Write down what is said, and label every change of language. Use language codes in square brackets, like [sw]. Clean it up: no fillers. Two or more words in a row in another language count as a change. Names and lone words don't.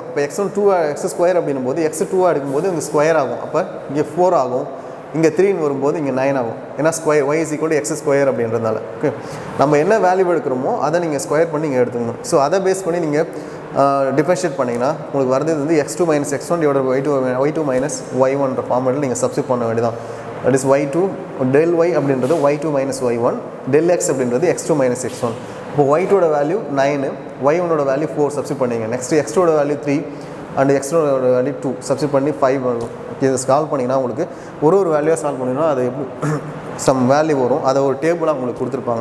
[ta] இப்போ x1 2 x² அப்படின்னும் போது x 2 எடுக்கும்போது இங்கே ஸ்கொயர் ஆகும். அப்போ இங்கே 4 ஆகும். இங்கே 3ன்னு வரும்போது இங்கே 9 ஆகும். ஏன்னா ஸ்கொயர் y = x² அப்படின்றதுனால. ஓகே நம்ம என்ன வேல்யூ எடுக்கிறோமோ அதை நீங்கள் ஸ்கொயர் பண்ணி இங்கே எடுத்துக்கணும். ஸோ அதை பேஸ் பண்ணி நீங்கள் டிஃபரன்ஷியேட் பண்ணிங்கன்னா உங்களுக்கு வரது வந்து x2 - x1 / y2 - y1 ஃபார்மேட்டில் நீங்கள் சப்ஸ்டிட் பண்ண வேண்டியதான். [en] that is [ta] y2 del y அப்படின்றது y2 - y1 del x அப்படின்றது x2 - x1. இப்போ y2ஓட வேல்யூ 9 y1ஓட வேல்யூ 4 சப்ஸ்டிட் பண்ணிங்க. நெக்ஸ்ட் x2ஓட வேல்யூ 3 அண்ட் x1ஓட வேல்யூ 2 சப்ஸ்டிட் பண்ணி 5 வரும். இதை சால்வ் பண்ணிங்கன்னா உங்களுக்கு ஒரு வேல்யூவாக சால்வ் பண்ணிங்கன்னா அது எப்படி [en] some value [ta] வரும். அதை ஒரு டேபிளாக உங்களுக்கு கொடுத்துருப்பாங்க.